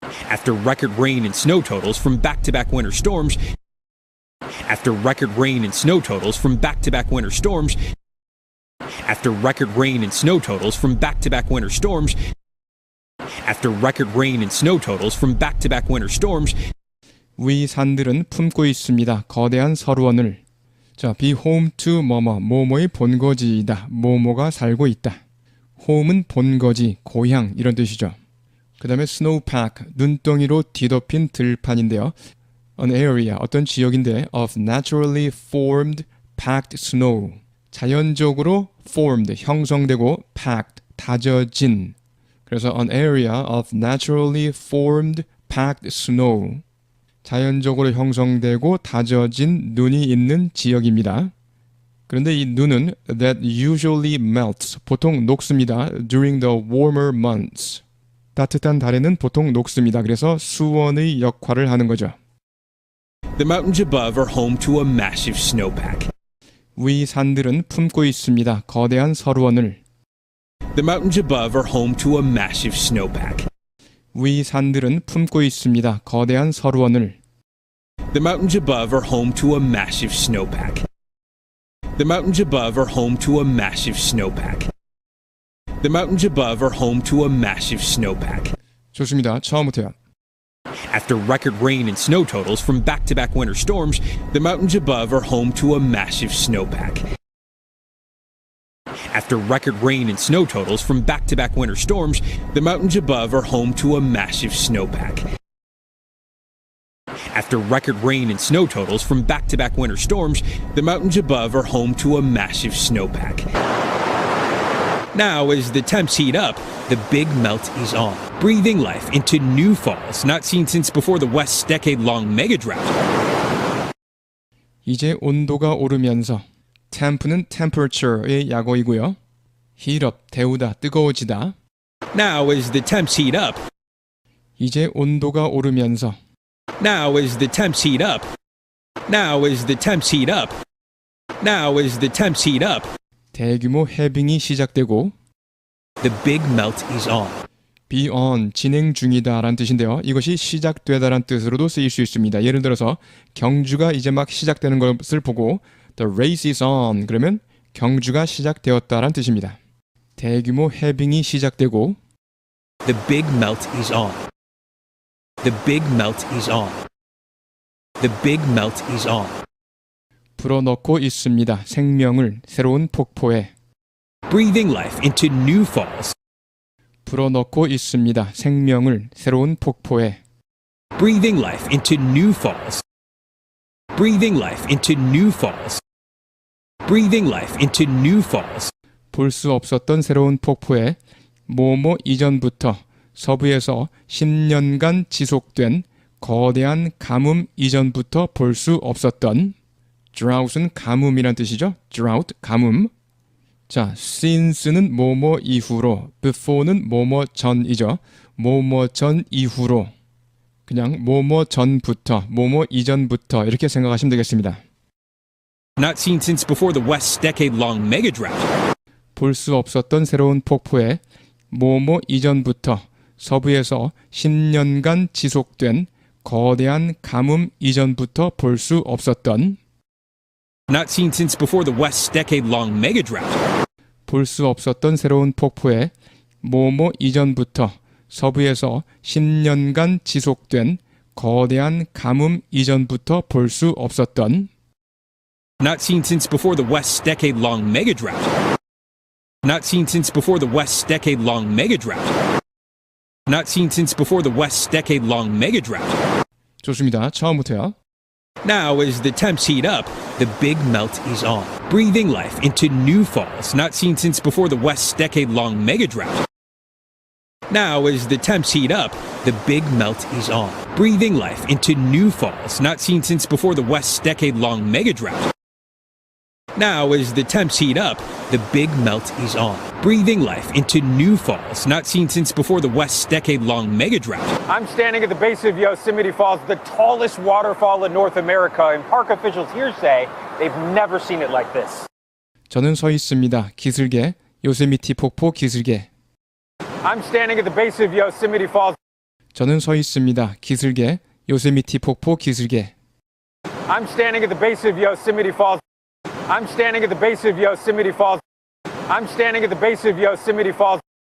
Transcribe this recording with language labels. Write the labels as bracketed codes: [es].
[en] After record rain and snow totals from back-to-back winter storms After record rain and snow totals from back-to-back winter storms After record rain and snow totals from back-to-back winter storms After record rain and snow totals from back-to-back winter storms [ko] 위 산들은 품고 있습니다. 거대한 서루원을 자, [en] be home to [ko] 뭐뭐의 본거지이다. 뭐뭐가 살고 있다. home은 본거지, 고향 이런 뜻이죠. 그 다음에 snowpack, 눈덩이로 뒤덮인 들판인데요. [en] An area, [ko] 어떤 지역인데 [en] of naturally formed packed snow. [ko] 자연적으로 formed, 형성되고 packed, 다져진. [en] 그래서 an area of naturally formed packed snow. [ko] 자연적으로 형성되고 다져진 눈이 있는 지역입니다. 그런데 이 눈은 [en] that usually melts, [ko] 보통 녹습니다. [en] during the warmer months. [ko] 따뜻한 달에는 보통 녹습니다. 그래서 수원의 역할을 하는 거죠. [en] The mountains above are home to a massive snowpack. [ko] 위 산들은 품고 있습니다. 거대한 서루원을. [en] The mountains above are home to a massive snowpack. [ko] 위 산들은 품고 있습니다. 거대한 서루원을. [en] The mountains above are home to a massive snowpack. The mountains above are home to a massive snowpack. The mountains above are home to a massive snowpack. [ko] 좋습니다. 처음부터요. [en] After record rain and snow totals from back-to-back winter storms, the mountains above are home to a massive snowpack. After record rain and snow totals from back-to-back winter storms, the mountains above are home to a massive snowpack. After record rain and snow totals from back-to-back winter storms, the mountains above are home to a massive snowpack. Now, as the temps heat up, the big melt is on, breathing life into new falls not seen since before the West's decade-long mega drought. [ko] 이제 온도가 오르면서 temp는 temperature의 약어이고요. [en] heat up, [ko] 데우다, 뜨거워지다. [en] Now, as the temps heat up, [ko] 이제 온도가 오르면서 [en] Now as the temps heat up. Now as the temps heat up. Now as the temps heat up. [ko] 대규모 해빙이 시작되고 [en] The big melt is on. be on, [ko] 진행 중이다 라는 뜻인데요. 이것이 시작되다 라는 뜻으로도 쓰일 수 있습니다. 예를 들어서 경주가 이제 막 시작되는 것을 보고 [en] The race is on [ko] 그러면 경주가 시작되었다 라는 뜻입니다. 대규모 해빙이 시작되고 [en] The big melt is on. The big melt is on. The big melt is on. [ko] 불어넣고 있습니다. 생명을 새로운 폭포에 [en] Breathing life into new falls. [ko] 불어넣고 있습니다. 생명을 새로운 폭포에 [en] Breathing life into new falls. Breathing life into new falls. Breathing life into new falls. [ko] 볼 수 없었던 새로운 폭포에 뭐뭐 이전부터 서부에서 10년간 지속된 거대한 가뭄 이전부터 볼 수 없었던 drought은 가뭄이란 뜻이죠. drought, 가뭄. 자, since는 뭐뭐 이후로, before는 뭐뭐 전이죠. 뭐뭐 전 이후로. 그냥 뭐뭐 전부터, 뭐뭐 이전부터 이렇게 생각하시면 되겠습니다. [en] Not seen since before the West's decade-long mega drought. [ko] 볼 수 없었던 새로운 폭포에 뭐뭐 이전부터 서부에서 10년간 지속된 거대한 가뭄 이전부터 볼 수 없었던 [en] Not seen since before the West's decade-long mega drought. [ko] 볼 수 없었던 새로운 폭포에 뭐뭐 이전부터 서부에서 10년간 지속된 거대한 가뭄 이전부터 볼 수 없었던 [en] Not seen since before the West's decade-long mega drought. Not seen since before the West's decade-long mega drought. Not seen since before the West's decade-long mega drought. 좋습니다. 처음부터요. Now as the temps heat up, the big melt is on. Breathing life into new falls not seen since before the West's decade-long mega drought. Now as the temps heat up, the big melt is on. Breathing life into new falls not seen since before the West's decade-long mega drought. Now as the temps heat up, the big melt is on. Breathing life into new falls not seen since before the West's decade-long mega drought. I'm standing at the base of Yosemite Falls, the tallest waterfall in North America, and park officials here say they've never seen it like this. [ko] 저는 서 있습니다. 기슭에 요세미티 폭포 기슭에 [en] I'm standing at the base of Yosemite Falls. [ko] 저는 서 있습니다. 기슭에 요세미티 폭포 기슭에 [en] I'm standing at the base of Yosemite Falls. I'm standing at the base of Yosemite Falls. I'm standing at the base of Yosemite Falls.